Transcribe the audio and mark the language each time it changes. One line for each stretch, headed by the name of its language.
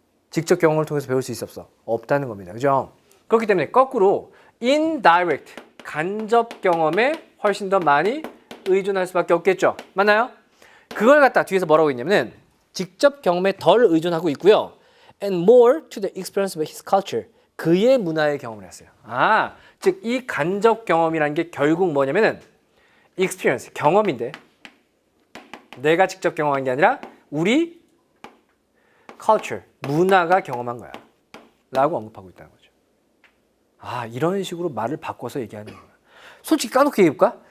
Korean: 직접 경험을 통해서 배울 수 있어 없어? 없다는 겁니다. 그죠? 그렇기 때문에 거꾸로 indirect, 간접 경험에 훨씬 더 많이 의존할 수밖에 없겠죠. 맞나요? 그걸 갖다 뒤에서 뭐라고 했냐면은 직접 경험에 덜 의존하고 있고요.
English: and more to the experience of his culture.
Korean: 그의 문화의 경험을 했어요. 즉 이 간접 경험이라는 게 결국 뭐냐면은 experience, 경험인데 내가 직접 경험한 게 아니라 우리 culture, 문화가 경험한 거야. 라고 언급하고 있다는 거죠. 이런 식으로 말을 바꿔서 얘기하는 거야. 솔직히 까놓고 얘기해볼까?